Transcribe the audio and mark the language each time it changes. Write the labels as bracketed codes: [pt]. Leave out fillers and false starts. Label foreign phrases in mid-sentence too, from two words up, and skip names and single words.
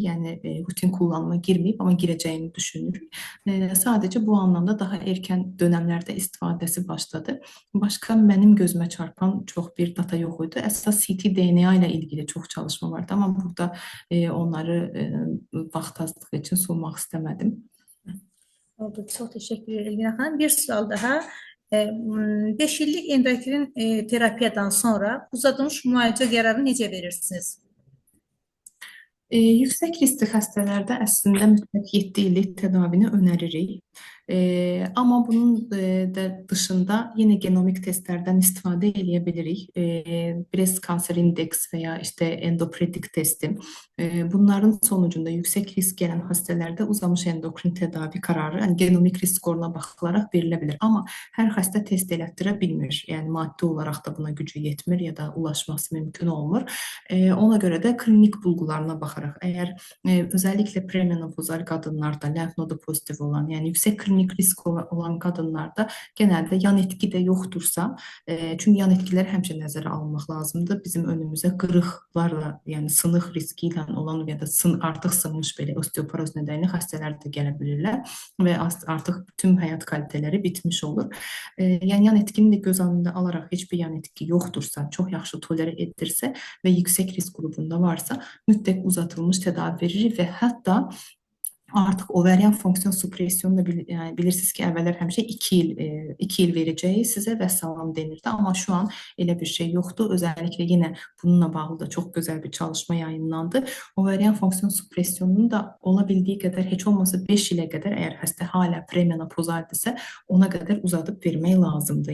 [az] Yəni rutin kullanıma girməyib, amma girəcəyini düşünürük. Sadəcə bu anlamda daha erkən dönemlerde istifadəsi başladı. Başka mənim gözümə çarpan çox bir data yox idi. Əsas ctDNA ile ilgili çox çalışma vardı, amma burada onları vaxt azlığı için sunmaq istəmədim. Oldu. [tr] Çok teşekkür ederim Elgin Hanım. [az] Bir sual daha. 5 illik endokrin terapiyadan sonra uzadılmış müalicə qərarını necə verirsiniz? Yüksək riskli xəstələrdə əslində mütləq 7 illik tədavini önəririk. [tr] Amma bunun da dışında yine genomik testlerden [az] istifadə edə bilirik. [tr] Breast Cancer Index veya işte endopredik testi. Bunların sonucunda yüksek risk gelen hastelerde uzamış endokrin tedavi kararı yani genomik risk skoruna bakılarak verilebilir. Ama her hasta test elətdirə bilmir. Yani maddi olarak da buna gücü yetmir ya da ulaşması mümkün olmur. Ona göre de klinik bulgularına bakarak eğer özellikle premenopozal kadınlarda lenf nodu pozitif olan yani yüksek klinik risk olan kadınlarda genelde yan etki de yoktursa çünkü yan etkiler [az] həmişə nəzərə alınmaq lazımdır. Bizim önümüze qırıqlarla [tr] yani sınıq [az] riski ilə olan ya da artıq sınmış belə osteoporoz nedeniyle xəstələr də gələ bilirlər və artıq tüm həyat kaliteləri bitmiş olur. Yani yan etkini de göz önünde alarak hiçbir yan etki yoktursa, çok yaxşı tolere edirsə ve yüksek risk grubunda varsa mütləq uzatılmış tedavi verir ve hatta artıq ovarian fonksiyon supressiyonu da yəni bilirsiniz ki, əvvəllər həmişə 2 il verəcəyi sizə vəssalam denirdi. Amma şu an elə bir şey yoxdur. Özəlliklə yenə bununla bağlı da çox gözəl bir çalışma yayınlandı. Ovarian fonksiyon supressiyonunu da ola bildiyi qədər heç olmasa 5 ilə qədər əgər xəstə hala premenopozaldirsə, ona qədər uzadıb vermək lazımdır.